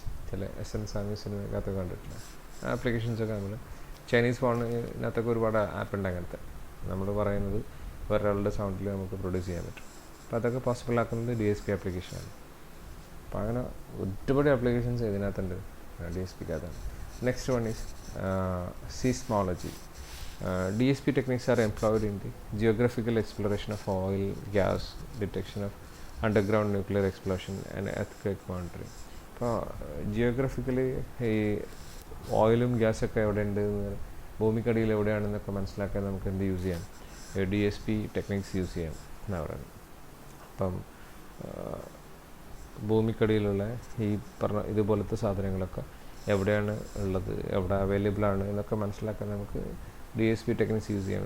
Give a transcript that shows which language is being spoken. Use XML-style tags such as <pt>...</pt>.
<ml>ചില S N സാമി സിനിമയ്ക്കകത്ത് കണ്ടിട്ടില്ല. ആപ്ലിക്കേഷൻസൊക്കെ നമ്മൾ ചൈനീസ് ഫോണിനകത്തൊക്കെ ഒരുപാട് ആപ്പ് ഉണ്ട് അങ്ങനത്തെ. നമ്മൾ പറയുന്നത് ഒരാളുടെ സൗണ്ടിൽ നമുക്ക് പ്രൊഡ്യൂസ് ചെയ്യാൻ പറ്റും. അപ്പോൾ അതൊക്കെ പോസിബിൾ ആക്കുന്നത് DSP ആപ്ലിക്കേഷനാണ്. അപ്പോൾ അങ്ങനെ ഒരുപാട് ആപ്ലിക്കേഷൻസ് ഇതിനകത്തുണ്ട് DSPക്കകത്താണ്.</ml> <en>Next one is seismology. DSP techniques are employed in the geographical exploration of oil, gas, detection of underground nuclear explosion and earthquake monitoring.</en> <ml>അപ്പോൾ ജിയോഗ്രഫിക്കലി ഈ ഓയിലും ഗ്യാസൊക്കെ എവിടെ ഉണ്ട്, ഭൂമിക്കടിയിൽ എവിടെയാണെന്നൊക്കെ മനസ്സിലാക്കാൻ നമുക്ക് എന്ത് യൂസ് ചെയ്യാം, DSP ടെക്നിക്സ് യൂസ് ചെയ്യാം എന്നാണ് പറയുന്നത്. അപ്പം ഭൂമിക്കടിയിലുള്ള ഈ പറഞ്ഞ ഇതുപോലത്തെ സാധനങ്ങളൊക്കെ എവിടെയാണ് ഉള്ളത്, എവിടെ അവൈലബിൾ ആണ് എന്നൊക്കെ മനസ്സിലാക്കാൻ നമുക്ക് DSP ടെക്നിക്സ് യൂസ് ചെയ്യാം.</ml>